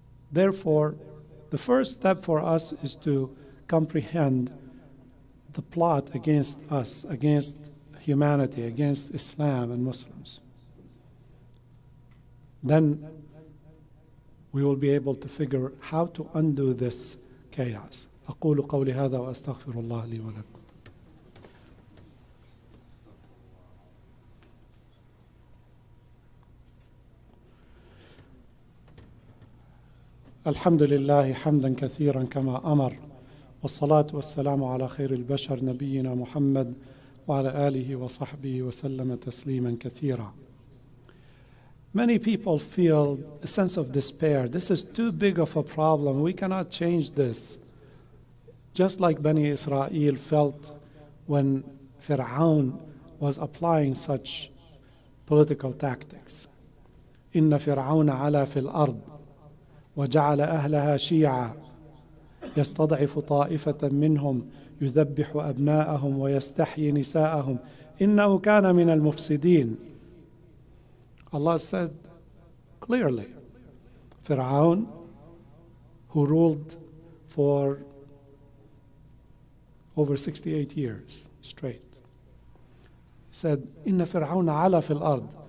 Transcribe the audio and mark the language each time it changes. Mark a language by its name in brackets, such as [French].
[English] Therefore, the first step for us is to comprehend the plot against us, against humanity, against Islam and Muslims. Then we will be able to figure how to undo this chaos. [Arabic] أقول قولي هذا وأستغفر الله لي ولكم. الحمد لله حمدا كثيرا كما أمر والصلاة والسلام على خير البشر نبينا محمد وعلى آله وصحبه وسلم تسليما كثيرا. [English] Many people feel a sense of despair. This is too big of a problem. We cannot change this. Just like Bani Israel felt when Fir'aun was applying such political tactics. [Arabic] إن فرعون علا في الأرض وجعل أهلها شيعا يستضعف طائفة منهم يذبح أبناءهم ويستحيي نساءهم إنه كان من المفسدين. [English] Allah said clearly, Fir'aun, who ruled for over 68 years straight, said, [Arabic] إن فرعون علا في الأرض.